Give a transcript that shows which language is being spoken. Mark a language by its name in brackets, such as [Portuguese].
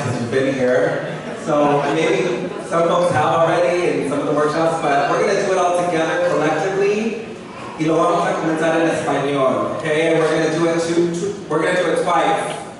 [English] Been here. So maybe some folks have already in some of the workshops, but we're going to do it all together collectively. [Spanish] Y lo vamos a comenzar en español, okay? [English] And we're going to do it twice.